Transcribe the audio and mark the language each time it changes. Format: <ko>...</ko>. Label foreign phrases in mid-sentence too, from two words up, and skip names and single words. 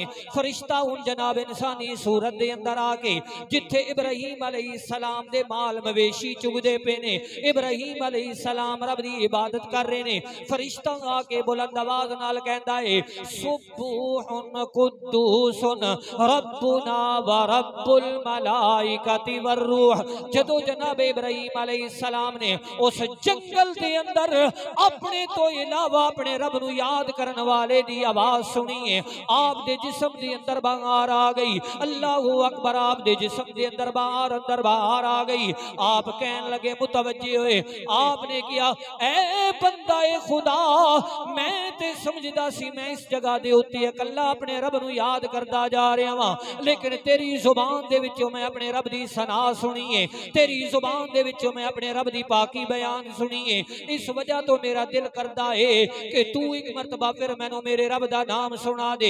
<pa>فرشتہ ہن جناب انسانی صورت دے اندر آ کے جتھے ابراہیم علیہ السلام دے مال مویشی چگدے پئے نے، ابراہیم علیہ السلام رب دی عبادت کر رہے نے، فرشتہ آ کے بلند آواز نال کہندا ہے</pa> <ar>سبوح قدوس ربنا و رب الملائكة و الروح.</ar> <pa>جدوں جناب ابراہیم علیہ السلام نے اس جنگل دے اندر اپنے توں علاوہ اپنے رب نوں یاد کرن والے دی آواز سنی ہے، آپ دے جسم دے اندر باہر آ گئی.</pa> <ar>الله أكبر</ar> <pa>آپ دے جسم دے اندر باہر آ گئی. آپ کہن لگے متوجہ ہوئے، آپ نے کیہا اے بندہ اے خدا میں تے سمجھدا سی میں اس جگہ دے اتے اکلا اپنے رب نوں یاد کردا جا رہا واں، لیکن تیری زبان دے وچوں میں اپنے رب دی ثنا سنی ہے، تیری زبان دے وچوں میں اپنے رب دی پاکی بیان سنی ہے. اس وجہ توں میرا دل کردا ہے کہ توں اک مرتبہ فیر مینوں میرے رب دا ناں سنا دے.</pa>